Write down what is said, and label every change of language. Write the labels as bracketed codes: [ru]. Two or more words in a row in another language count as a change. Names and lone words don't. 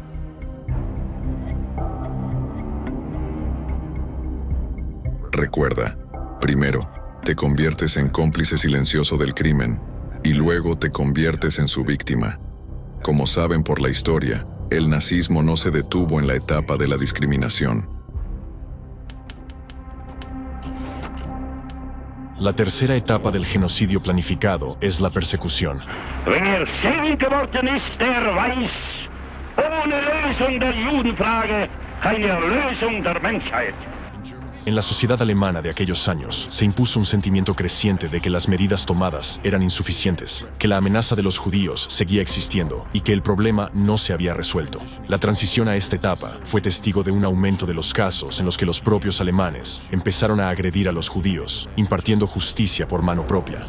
[es] Recuerda, primero, te conviertes en cómplice silencioso del crimen, y luego te conviertes en su víctima. Como saben por la historia, el nazismo no se detuvo en la etapa de la discriminación. La tercera etapa del genocidio planificado es la persecución. [de] Wer selig geworden ist, der weiß, ohne Lösung der Judenfrage keine Erlösung der Menschheit. [es] En la sociedad alemana de aquellos años, se impuso un sentimiento creciente de que las medidas tomadas eran insuficientes, que la amenaza de los judíos seguía existiendo y que el problema no se había resuelto. La transición a esta etapa fue testigo de un aumento de los casos en los que los propios alemanes empezaron a agredir a los judíos, impartiendo justicia por mano propia.